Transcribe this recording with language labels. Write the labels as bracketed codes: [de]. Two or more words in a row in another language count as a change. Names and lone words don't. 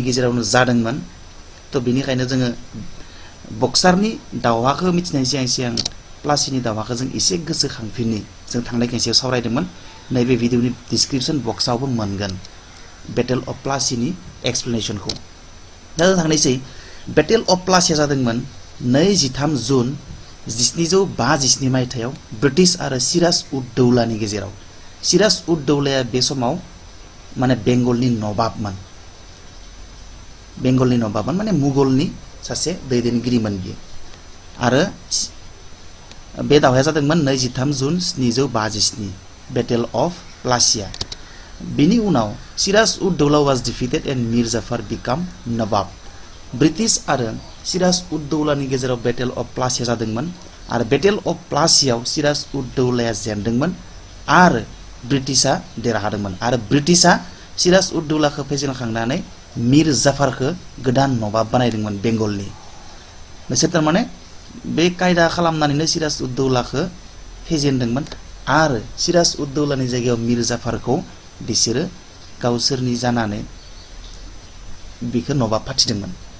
[brx] गेजेरावनो जादोंमोन त बेनिखायनो जोङो बक्सारनि दावहाखौ मिथिनायनि सिगां प्लासीनि दावहाखौ जों एसे गोसोखांफिननि जों थांनाय खेबसेयाव सावरायदोंमोन नैबे भिडिअनि [en] description box [brx] मोनगोन बेटेल अफ प्लासीनि एक्सप्लेनेशनखौ दा थांनोसै बेटेल अफ प्लासीया जादोंमोन 23 जुन 1757 मायथाइयाव ब्रिटिश आरो सिराज उद दौलानि गेजेराव सिराज उद दौलाया बे समाव माने बेंगलनि नवाबमोन माने मुगलनि सासे दैदेनगिरिमोन बियो आरो बे दावहाया जादोंमोन 23 जुन 1757 बेटेल अफ प्लासिया बिनि उनाव सिराज उद [en] Daula was defeated and Mir Jafar became Nawab [brx] ब्रिटिश आरो सिराज उद दौलानि गेजेराव बेटेल अफ प्लासिया जादोंमोन आरो बेटेल अफ प्लासियाव सिराज उद दौलाया जेनदोंमोन आरो ब्रिटिशआ देरहादोंमोन आरो ब्रिटिशआ सिराज उद दौलाखौ फेजेनखांनानै मीर जाफरखौ गोदान नवाब बानायदोंमोन बेंगलनि बिसोर थारमाने बे कायदा खालामनानैनो सिराज उद दौलाखौ फेजेनदोंमोन आरो सिराज उद दौलानि जायगायाव मीर जाफरखौ बिसोरो गावसोरनि जानानै बिखौ नवाब फाथिदोंमोन